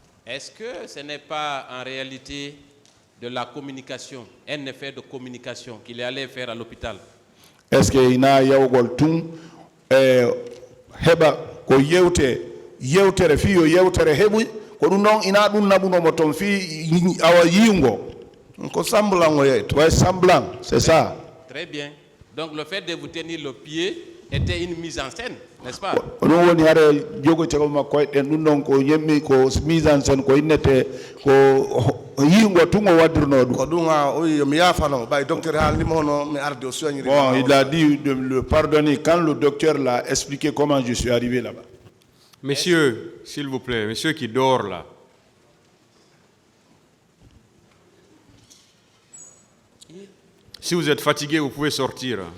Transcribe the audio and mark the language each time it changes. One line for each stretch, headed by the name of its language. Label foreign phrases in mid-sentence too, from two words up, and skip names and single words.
French: Est-ce que ce n'est pas en réalité de la communication, un effet de communication qu'il est allé faire à l'hôpital? Est-ce que
Fula: ina yawgol tun heba ko yewtere fi yo yewtere heɓuy ko ɗum noon ina ɗum naɓunomo toon fi awa yingo ko semblant o yeyto way semblant
French: c'est ça. Très bien. Donc le fait de vous tenir le pied était une mise en scène, n'est-ce pas?
Fula: ɗum woni hare jogotego makko ɗen ɗum noon ko yemmi ko
French: mise en scène
Fula: ko innete ko yingo tun o waddirno ɗum. ko ɗum o wi mi yafano ɓay docteur haalnima hono mi arde o soñiri.
French: Bon, il a dit de le pardonner quand le docteur l'a expliqué comment je suis arrivé là-bas. Monsieur, s'il vous plaît, monsieur qui dort là. Si vous êtes fatigué, vous pouvez sortir.